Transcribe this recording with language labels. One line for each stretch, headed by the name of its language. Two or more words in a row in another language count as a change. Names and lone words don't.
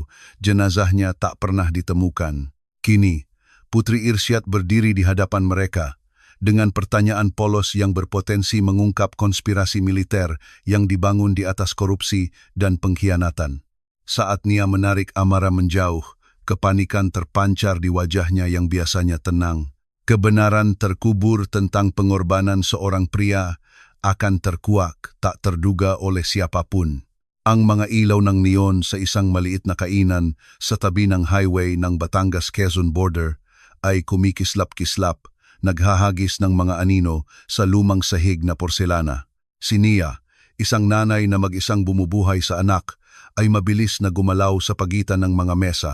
Indonesian: Jenazahnya tak pernah ditemukan. Kini, Putri Irsyad berdiri di hadapan mereka dengan pertanyaan polos yang berpotensi mengungkap konspirasi militer yang dibangun di atas korupsi dan pengkhianatan. Saat Nia menarik Amara menjauh, kepanikan terpancar di wajahnya yang biasanya tenang. Kebenaran terkubur tentang pengorbanan seorang pria akan terkuak tak terduga oleh siapapun.
Filipino: Ang mga ilaw ng neon sa isang maliit na kainan sa tabi ng highway ng Batangas-Quezon border ay kumikislap-kislap, naghahagis ng mga anino sa lumang sahig na porselana. Si Nia, isang nanay na mag-isang bumubuhay sa anak, ay mabilis na gumalaw sa pagitan ng mga mesa.